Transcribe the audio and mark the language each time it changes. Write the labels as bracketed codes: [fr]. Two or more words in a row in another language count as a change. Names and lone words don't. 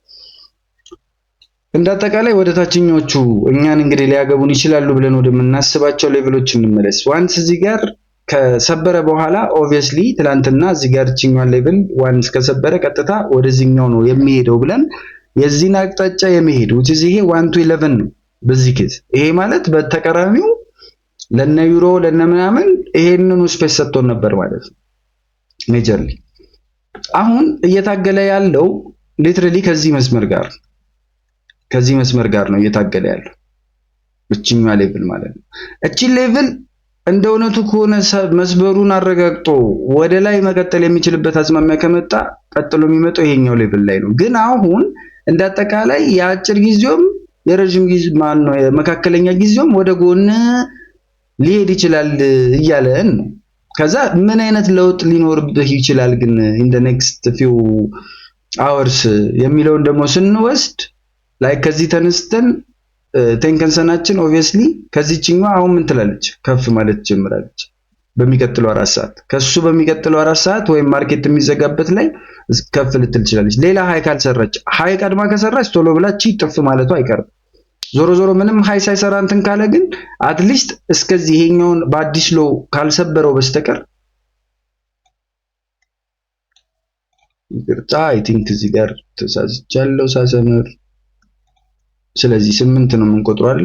[am] እንዳጠቃላይ ወደ ታችኞቹ እኛን እንግዲህ ሊያገቡን ይችላሉ ብለን ወደምናስባቸው ሌቭሎች እንመለስ። ዋንስ እዚህ ጋር ከሰበረ በኋላ ኦብቪየስሊ ትላንትና እዚህ ጋር ቺኛን ሌቭል ዋንስ ከሰበረ ቀጥታ ወደዚህኛው ነው የሚሄደው ብለን የዚህን አቅጣጫ የሚሄድ [en] which is [am] ይሄ 1 to 11 ነው በዚህ ኬዝ። ይሄ ማለት በተቀራኒው ለነ ዩሮ ለነ ምናምን ይሄንኑ ስፔስ ሰጥቶን ነበር ማለት ነው ሜጀርሊ። አሁን እየታገለ ያለው ሊትራሊ ከዚህ መስመር ጋር ነው እየታገለ ያለው እቺኛው ሌቭል ማለት ነው። እቺ ሌቭል እንደ እውነቱ ከሆነ መስበሩን አረጋግጦ ወደ ላይ መቀጠል የሚችልበት አዝማሚያ ከመጣ ቀጥሎ የሚመጣው ይሄኛው ሌቭል ላይ ነው። ግን አሁን እንዳጠቃላይ የአጭር ጊዜውም የረጅም ጊዜ ነው የመካከለኛ ጊዜውም ወደ ጎን ሊሄድ ይችላል እያለን ነው። ከዛ ምን አይነት ለውጥ ሊኖርብህ ይችላል ግን [en] in the next few hours [am] የሚለውን ደግሞ ስንወስድ ላይ ከዚህ ተነስተን ቴንከንሰናችን ኦብቪየስሊ ከዚህኛው አሁን ምን ትላለች? ከፍ ማለት ጀምራለች በሚቀጥለው 4 ሰዓት። ከሱ በሚቀጥለው 4 ሰዓት ወይም ማርኬት የሚዘጋበት ላይ ከፍ ልትል ትችላለች። ሌላ ሃይ ካልሰራች፣ ሃይ ቀድማ ከሰራች ቶሎ ብላች ጥፍ ማለቱ አይቀርም። ዞሮ ምንም ሃይ ሳይሰራ እንትን ካለ ግን አትሊስት እስከዚህ ይሄኛውን በአዲስ ሎ ካልሰበረው በስተቀር ይቅርታ [en] I think [am] እዚህ ጋር ተሳስቻለሁ ሳሰምር። ስለዚህ 8 ነው የምንቆጥረው አይደል?